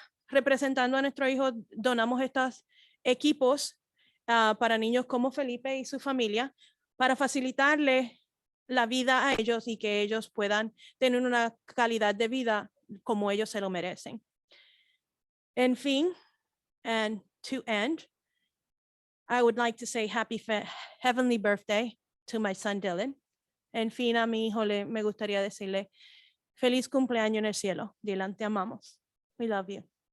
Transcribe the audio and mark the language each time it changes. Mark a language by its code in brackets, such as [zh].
[es] Representando a nuestro hijo, donamos estos equipos para niños como Felipe y su familia para facilitarle la vida a ellos y que ellos puedan tener una calidad de vida como ellos se lo merecen. En fin, [en] and to end, I would like to say heavenly birthday to my son Dylan. [es] En fin, a mi hijo me gustaría decirle feliz cumpleaños en el cielo. [en] Dylan, [es] te amamos. [en] We love you.